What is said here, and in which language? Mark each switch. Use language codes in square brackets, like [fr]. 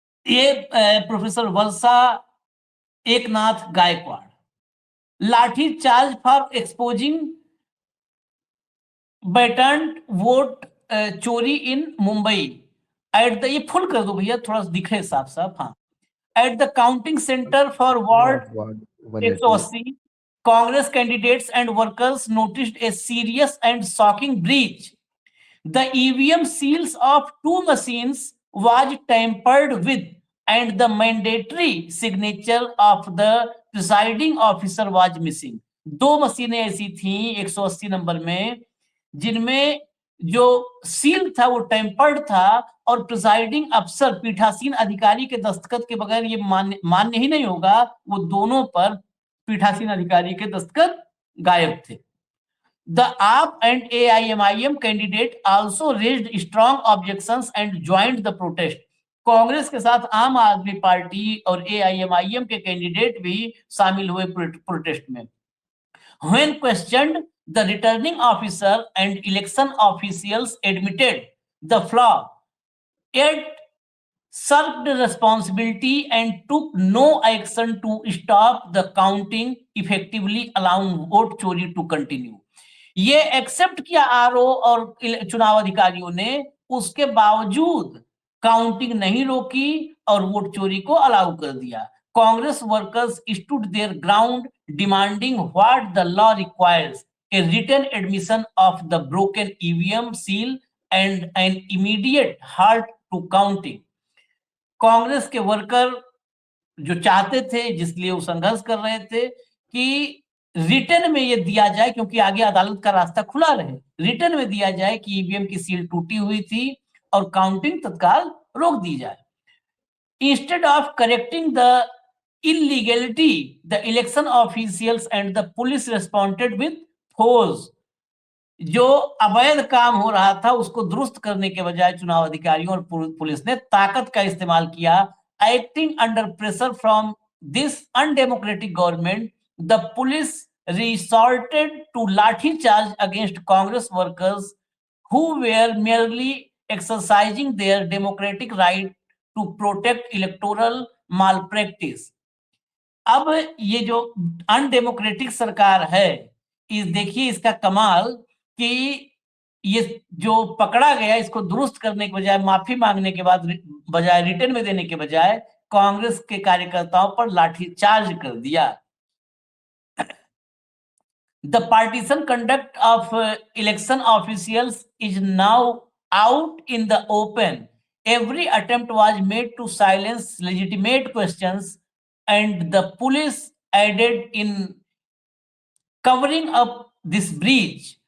[hi] ये प्रोफेसर वर्षा एकनाथ गायकवाड़, [en] lathi charge for exposing blatant vote chori in Mumbai at the, [hi] ये फुल कर दो भैया, थोड़ा सा दिखे साफ साफ। [en] हाँ, at the counting centre for ward 180, Congress candidates and workers noticed a serious and shocking breach. The EVM seals of two machines was tampered with, and the mandatory signature of the presiding officer was missing. [hi] दो मशीनें ऐसी थी 180 number में जिनमें जो seal था वो tempered था, और प्रिसाइडिंग अफसर पीठासीन अधिकारी के दस्तखत के बगैर ये मान्य ही नहीं होगा, वो दोनों पर पीठासीन अधिकारी के दस्तखत गायब थे। [en] The AAP and AIMIM candidate also raised strong objections and joined the protest. [hi] Congress के साथ आम आदमी पार्टी और AIMIM के कैंडिडेट भी शामिल हुए प्रोटेस्ट में। [en] When questioned, the returning officer and election officials admitted the flaw, yet shirked responsibility and took no action to stop the counting, effectively allowing vote chori to continue. [hi] ये accept किया RO और चुनाव अधिकारियों ने, उसके बावजूद काउंटिंग नहीं रोकी और वोट चोरी को अलाउ कर दिया। [en] Congress workers stood their ground demanding what the law requires, a written admission of the broken EVM seal and an immediate halt to counting. [hi] Congress के वर्कर जो चाहते थे, जिसलिए वो संघर्ष कर रहे थे कि रिटर्न में ये दिया जाए, क्योंकि आगे अदालत का रास्ता खुला रहे, रिटर्न में दिया जाए कि ईवीएम की सील टूटी हुई थी और काउंटिंग तत्काल रोक दी जाए। [en] Instead of correcting the illegality, the election officials and the police responded with force. [hi] जो अवैध काम हो रहा था उसको दुरुस्त करने के बजाय चुनाव अधिकारियों और पुलिस ने ताकत का इस्तेमाल किया। [en] Acting under pressure from this undemocratic government, the police resorted to lathi charge against Congress workers who were merely exercising their democratic right to protect electoral malpractice. [hi] अब ये जो अनडेमोक्रेटिक सरकार है, इस देखिए इसका कमाल कि ये जो पकड़ा गया, इसको दुरुस्त करने के बजाय, माफी मांगने के बाद बजाय, रिटर्न में देने के बजाय कांग्रेस के कार्यकर्ताओं पर लाठी चार्ज कर दिया। [en] The partisan conduct of election officials is now out in the open. Every attempt was made to silence legitimate questions, and the police aided in covering up this breach.